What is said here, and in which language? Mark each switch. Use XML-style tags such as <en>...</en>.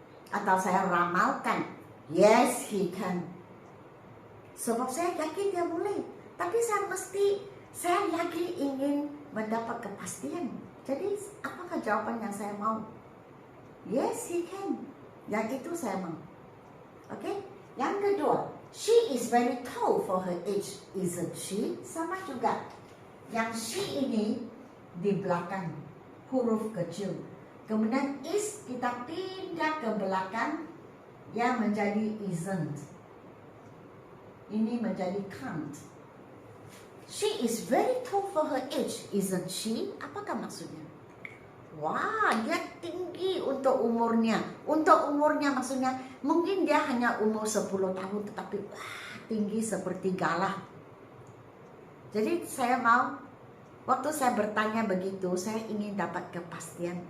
<ms>Atau saya ramalkan?</ms> <en>Yes, he can.</en> <ms>Sebab saya yakin dia boleh. Tapi saya lagi ingin mendapat kepastian. Jadi apakah jawaban yang saya mau?</ms> <en>Yes, he can.</en> <ms>Yang itu saya mau. Okay? Yang kedua,</ms> <en>she is very tall for her age. Isn't she?</en> <ms>Sama juga. Yang she ini di belakang, huruf kecil. Kemudian is kita pindah ke belakang, yang menjadi isn't. Ini menjadi can't.</ms> <en>She is very tall for her age. Isn't she?</en> <ms>Apakah maksudnya? Wah, dia tinggi untuk umurnya. Untuk umurnya maksudnya mungkin dia hanya umur 10 tahun tetapi wah, tinggi seperti galah. Jadi saya mau, waktu saya bertanya begitu, saya ingin dapat kepastian.</ms>